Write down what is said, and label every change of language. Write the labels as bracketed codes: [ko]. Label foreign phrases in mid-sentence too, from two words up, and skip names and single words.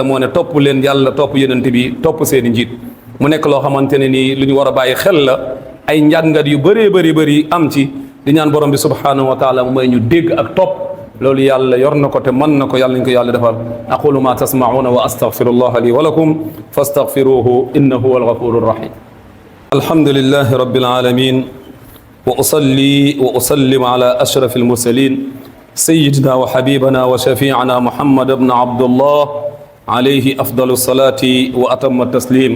[wo] moo ne topp leen yàlla topp yonent bi topp seeni njiit mu nekk loo xamante ne nii lu ñu war a bàyyi xel la ay njàngat yu bëree bëri am ci di ñaan borom bi [ar] سبحانه وتعالى [wo] mu may ñu dégg ak topp loolu yàlla yor na ko te mën na ko yàlla ñu ko yàlla defal [ar] أقول ما تسمعون وأستغفر الله لي ولكم فاستغفروه إنه هو الغفور الرحيم الحمد لله رب العالمين وأصلي وأسلم على أشرف المرسلين سيدنا وحبيبنا وشفيعنا محمد بن عبد الله عليه أفضل الصلاة وأتم التسليم